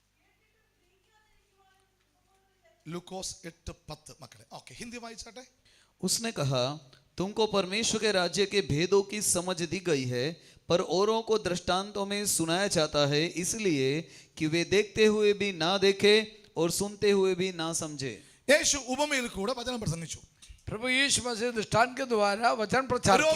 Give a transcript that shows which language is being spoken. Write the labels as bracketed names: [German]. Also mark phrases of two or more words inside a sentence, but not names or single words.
[Malayalam] ലൂക്കോസ് 8:10 മക്കളെ. ഓക്കെ, ഹിന്ദി വായിച്ചാട്ടെ. [Hindi] उसने कहा, तुमको परमेश्वर के राज्य के भेदों की समझ दी गई है, पर औरों को दृष्टांतों में सुनाया जाता है, इसलिए कि वे देखते हुए भी ना देखे और सुनते हुए भी ना समझे। [Malayalam] യേശു ഉപമയിൽ കൂടെ വചനം പ്രസംഗിച്ചു. [Hindi] प्रभु यीशु मसीह दृष्टांत के द्वारा वचन प्रचार किया